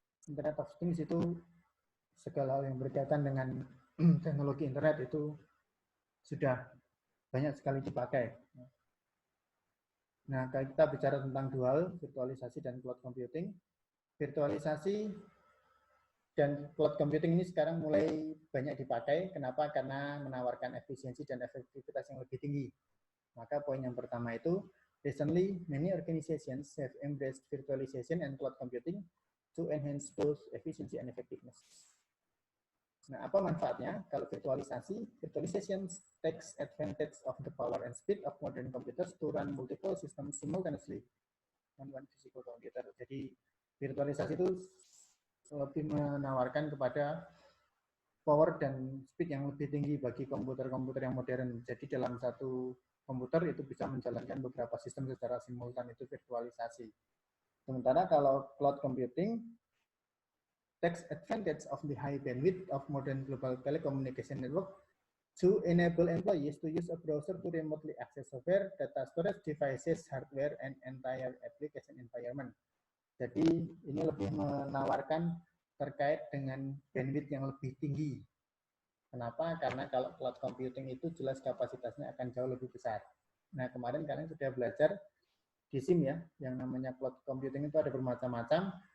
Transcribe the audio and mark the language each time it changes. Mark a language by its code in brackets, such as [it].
[id] Internet of Things itu segala hal yang berkaitan dengan teknologi internet itu sudah banyak sekali dipakai. Nah, kalau kita bicara tentang dua hal, virtualisasi dan cloud computing. Virtualisasi dan cloud computing ini sekarang mulai banyak dipakai. Kenapa? Karena menawarkan efisiensi dan efektivitas yang lebih tinggi. Maka poin yang pertama itu, [en] recently many organizations have embraced virtualization and cloud computing to enhance both efficiency and effectiveness. [id] Nah, apa manfaatnya? Kalau [en] virtualization takes advantage of the power and speed of modern computers to run multiple systems simultaneously on one physical computer. [id] Jadi virtualisasi itu lebih menawarkan kepada power dan speed yang lebih tinggi bagi komputer-komputer yang modern. Jadi dalam satu komputer itu bisa menjalankan beberapa sistem secara simultan, itu virtualisasi. Sementara kalau [en] cloud computing takes advantage of the high bandwidth of modern global telecommunication network to enable employees to use a browser to remotely access software, data storage devices, hardware, and entire application environment. [id] Jadi ini lebih menawarkan terkait dengan bandwidth yang lebih tinggi. Kenapa? Karena kalau cloud computing itu jelas kapasitasnya akan jauh lebih besar. Nah, kemarin kalian sudah belajar di SIM ya, yang namanya cloud computing itu ada bermacam-macam.